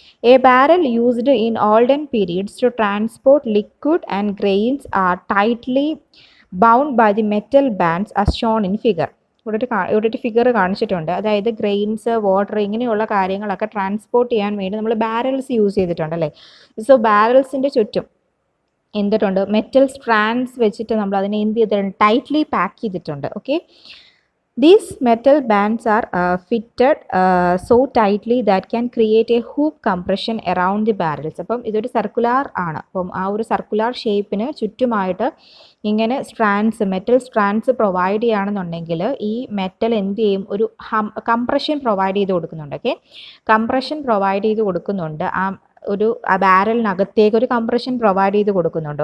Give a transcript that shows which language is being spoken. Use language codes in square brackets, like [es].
[en] A barrel used in olden periods to transport liquid and grains are tightly bound by the metal bands as shown in figure. [ml] ഇവിടെ ഒരു figure കാണിച്ചിട്ടുണ്ട്. അതായത് grains, water ഇങ്ങനെയുള്ള കാര്യങ്ങളൊക്കെ transport ചെയ്യാൻ വേണ്ടി നമ്മൾ ബാരൽസ് യൂസ് ചെയ്തിട്ടുണ്ടല്ലേ. സോ ബാരൽസിൻ്റെ ചുറ്റും എന്തിട്ടുണ്ട്, മെറ്റൽ സ്ട്രാൻഡ്സ് വെച്ചിട്ട് നമ്മൾ അതിനെ എന്ത് ചെയ്തിട്ടുണ്ട്, ടൈറ്റ്ലി പാക്ക് ചെയ്തിട്ടുണ്ട്. [en] Okay, these metal bands are fitted so tightly that can create a hoop compression around the barrels. [ml] അപ്പം ഇതൊരു സർക്കുലാർ ആണ്. അപ്പം ആ ഒരു സർക്കുലാർ ഷേപ്പിന് ചുറ്റുമായിട്ട് ഇങ്ങനെ മെറ്റൽ സ്ട്രാൻഡ്സ് പ്രൊവൈഡ് ചെയ്യുകയാണെന്നുണ്ടെങ്കിൽ ഈ മെറ്റൽ എന്ത് ചെയ്യും, ഒരു കംപ്രഷൻ പ്രൊവൈഡ് ചെയ്ത് കൊടുക്കുന്നുണ്ട്. ഓക്കെ, കംപ്രഷൻ പ്രൊവൈഡ് ചെയ്ത് കൊടുക്കുന്നുണ്ട്. ആ ബാരലിനകത്തേക്ക് ഒരു കംപ്രഷൻ പ്രൊവൈഡ് ചെയ്ത് കൊടുക്കുന്നുണ്ട്.